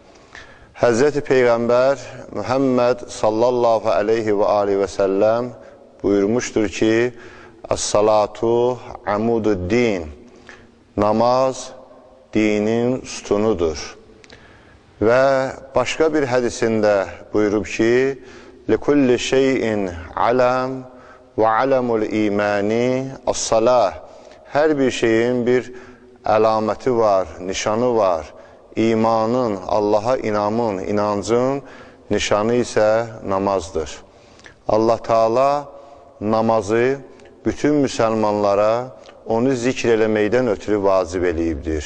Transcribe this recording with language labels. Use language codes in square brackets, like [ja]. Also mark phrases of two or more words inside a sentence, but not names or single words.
[az] Həzrəti Peyğəmbər Muhammed [ar] صلى الله عليه و عليه و سلم [az] buyurmuşdur ki, [ar] الصلاة عماد الدين, [az] namaz dinin sütunudur. Və başqa bir hədisində buyurub ki, [ar] لِكُلِّ شَيْءٍ عَلَمْ وَعَلَمُ الْإِيمَانِ الصَّلَاةِ. [az] Hər bir şeyin bir əlaməti var, nişanı var. İmanın, Allaha inamın, inancın nişanı isə namazdır. Allah Teala namazı bütün müsəlmanlara onu zikr eləməkdən ötürü vacib eləyibdir.